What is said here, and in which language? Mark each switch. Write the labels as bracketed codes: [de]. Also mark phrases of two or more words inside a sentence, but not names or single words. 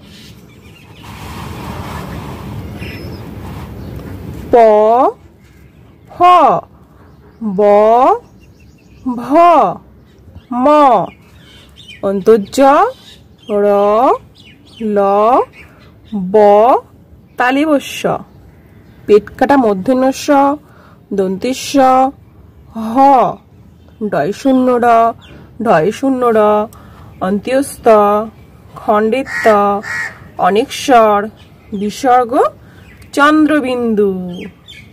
[bn] প, ফ, ব, ভ, ম, অন্তর্জ, র, ল, ব, তালিবস্য, পেট কাটা মূর্ধন্য ষ, দন্তের স, হ, ডয় শূন্য র, ঢয় শূন্য র, অন্ত্যস্ত, খণ্ডের ত, অনেকস্বর, বিসর্গ, চন্দ্রবিন্দু।